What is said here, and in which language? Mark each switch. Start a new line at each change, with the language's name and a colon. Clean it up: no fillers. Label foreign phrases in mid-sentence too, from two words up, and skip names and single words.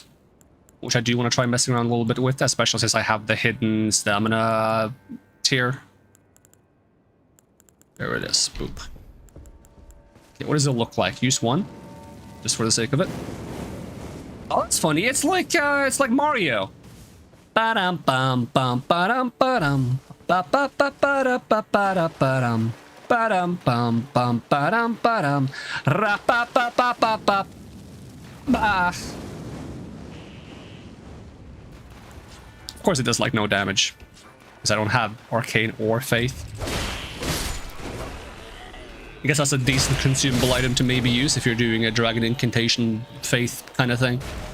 English: Which I do want to try messing around a little bit with, especially since I have the hidden stamina tier. There it is. Boop. Okay, what does it look like? Use one, just for the sake of it. Oh, that's funny. It's like Mario. Ba-dum bum bum ba-dum ba-dum ba ba ba ba da ba ba da ba-dum ba-dum bum bum ba-dum ba-dum ra ba ba ba ba ba ba. Of course it does like no damage, because I don't have Arcane or Faith. I guess that's a decent consumable item to maybe use if you're doing a Dragon Incantation Faith kind of thing.